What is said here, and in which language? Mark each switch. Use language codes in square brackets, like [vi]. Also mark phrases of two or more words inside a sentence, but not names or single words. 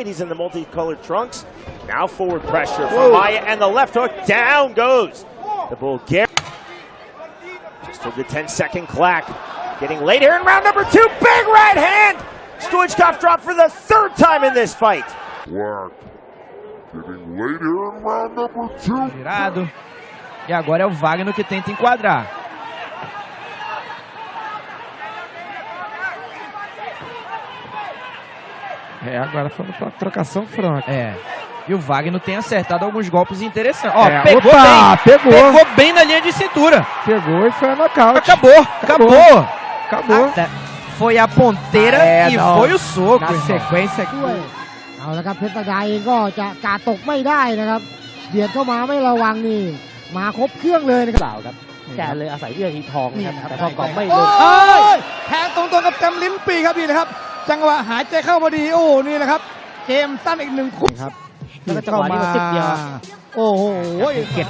[en] He's in the multicolored trunks. Now forward pressure from Maia, and the left hook down goes the Bulgarian. to the 10-second clock. Getting late here in round number 2. Big right hand. Stoichkov dropped for the 3rd time in this fight. Getting late here in round number 2. [pt] Virado. E agora é o Wagner que tenta enquadrar. Agora foi uma trocação franca. E o Wagner tem acertado alguns golpes interessantes. Ó, pegou bem. Pegou bem na linha de cintura. Pegou e foi a nocaute. Acabou. Foi a ponteira e foi o soco. Na sequência aqui. [th] เอาละครับเพชรสกายเองก็จะกาดตกไม่ได้นะครับเบียดเข้ามาไม่ระวังนี่มาครบเครื่องเลยนะครับแกเลยอาศัยเอื้อทีทองนะครับแต่พอกอบไม่ลงแทงตรงๆกับเต็มลิ้นปีครับนี่นะครับจังหวะหายใจเข้าพอดีโอ้นี่แหละครับเกมสั้นอีก1 คู่ครับแล้วก็จังหวะนี้10 เดียวโอ้โหเก็บ